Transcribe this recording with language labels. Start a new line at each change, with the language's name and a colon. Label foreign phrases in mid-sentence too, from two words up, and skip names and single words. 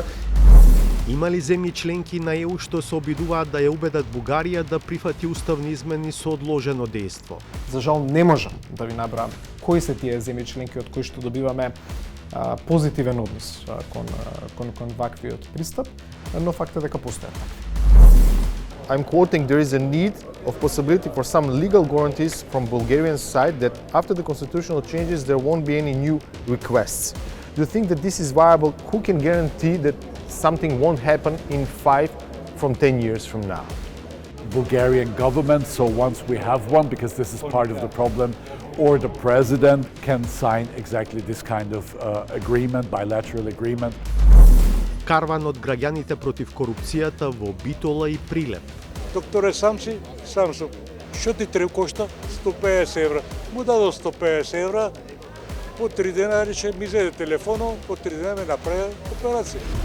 Macedonian: Има ли земји членки на ЕУ што се обидуваат да ја убедат Бугарија да прифати уставни измени со одложено дејство? За жал не можам да ви набрам кои се тие земји членки од кои што добиваме позитивен однос кон ваквиот пристап, но факт е дека постојат.
English: I'm quoting, there is a need of possibility for some legal guarantees from Bulgarian side that after the constitutional changes there won't be any new requests. Do you think that this is viable? Who can guarantee that something won't happen in 5 from 10 years from now? Bulgarian government, so once we have one, because this is part of the problem, or the president can sign exactly this kind of agreement, bilateral agreement.
Macedonian: Карван од граѓаните против корупцијата во Битола и Прилеп. Докторе Самсум, што ти треба кошта? 150 евра. Му дадо 150 евра, по 3 дена рече, ми зеде телефоно, по 3 дена ме направи операција.